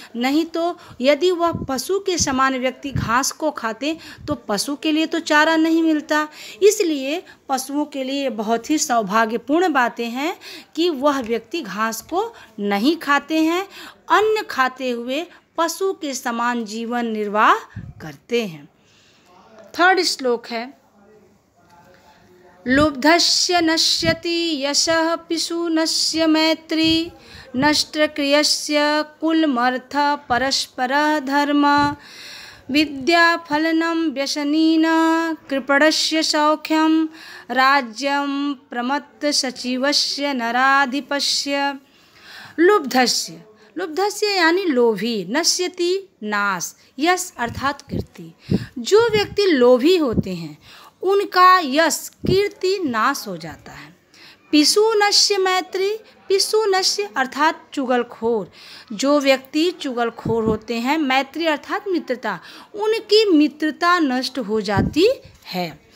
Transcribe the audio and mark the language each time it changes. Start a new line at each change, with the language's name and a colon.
Hindi: नहीं तो यदि वह पशु के समान व्यक्ति घास को खाते तो पशु के लिए तो चारा नहीं मिलता, इसलिए पशुओं के लिए बहुत ही सौभाग्यपूर्ण बातें हैं कि वह व्यक्ति घास को नहीं खाते हैं, अन्न खाते हुए पशु के समान जीवन निर्वाह करते हैं। 3rd श्लोक है,
Sanskrit: लुब्धस्य नश्यति यशः पिशुनस्य मैत्री, नष्टक्रियस्य कुलमर्थ परस्परः धर्म, विद्याफलनं व्यसनिनः कृपणस्य सौख्यं, राज्यं प्रमत्त सचिवस्य नराधिपस्य।
Hindi: लुब्धस्य यानी लोभी, नश्यति नाश, यश अर्थात कीर्ति। जो व्यक्ति लोभी होते हैं उनका यश कीर्ति नाश हो जाता है। पिशुनस्य मैत्री, पिशुनस्य अर्थात चुगलखोर, जो व्यक्ति चुगलखोर होते हैं, मैत्री अर्थात मित्रता, उनकी मित्रता नष्ट हो जाती है।